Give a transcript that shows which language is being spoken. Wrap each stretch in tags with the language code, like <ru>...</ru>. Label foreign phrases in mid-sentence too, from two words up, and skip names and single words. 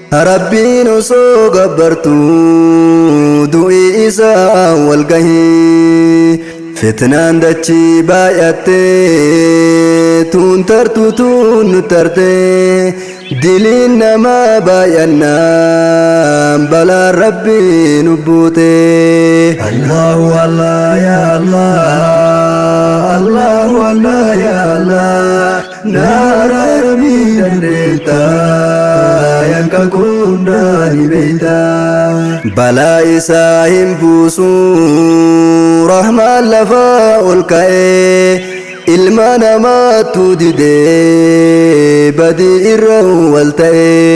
<om>Rabbiin osoo gabbartu, du'i isaa wal gahi. Fitnaan dachii baay'atte, tuun tartu tuun nu tarte. Diliin namaa baay'annaan, balaan Rabbii nu buute.</om> <ar>الله الله يا الله. الله الله يا الله.</ar> <om>Na araaramiin dandeetta, yakka koo hundaa ni beeyta. Balaa isaa hin buusu, rahmaan lafa ol ka'e. Ilma namaattu didee, badii irra wal ta'e.</om>